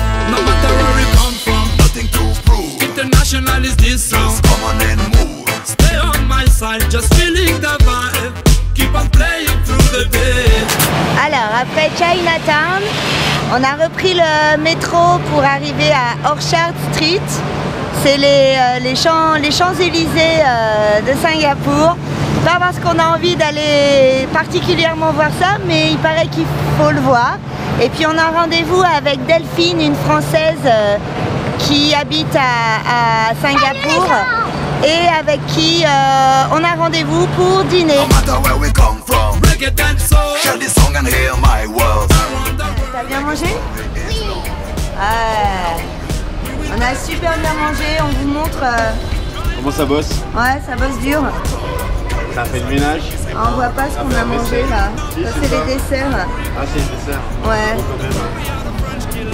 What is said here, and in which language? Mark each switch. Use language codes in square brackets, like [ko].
[en] No matter where we come from, Nothing to prove. international is this song. Just come on and move. Stay on my side, just feeling the vibe. Keep on playing through the day. [fr] Alors, après Chinatown, on a repris le métro pour arriver à Orchard Street. C'est les Champs-Élysées de Singapour. Pas parce qu'on a envie d'aller particulièrement voir ça, mais il paraît qu'il faut le voir. Et puis on a rendez-vous avec Delphine, une Française qui habite à Singapour et avec qui on a rendez-vous pour dîner. [en] No matter where we come from. Reggae and soul, Share this song and hear my words. around the world. [fr] T'as bien mangé? Ouais. On a super bien mangé, on vous montre. Comment ça bosse? Ouais, ça bosse dur. Ça fait le ménage? On voit pas ce qu'on a mangé là. Si, Ça c'est c'est ça. les desserts. Ah, c'est le dessert. Ouais. Bon, quand même.